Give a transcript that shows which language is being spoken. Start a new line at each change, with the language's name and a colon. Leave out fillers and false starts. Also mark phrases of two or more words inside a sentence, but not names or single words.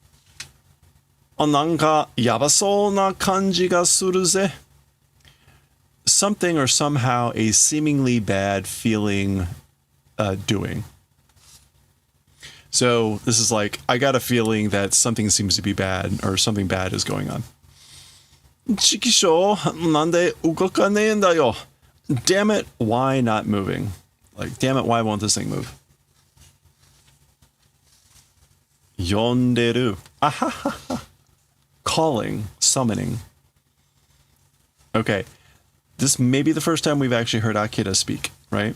Japanese: なんか やばそう な 感じ が する ぜ.
English: Something or somehow a seemingly bad feeling doing. So this is like, I got a feeling that something seems to be bad or something bad is going on.
Japanese: 畜生、なんで 動かねえ んだ よ.
English: Damn it, why not moving? Like, damn it, why won't this thing move?
Japanese: 呼んでる.
English: Ahahaha. Calling, summoning. Okay. This may be the first time we've actually heard Akira speak, right?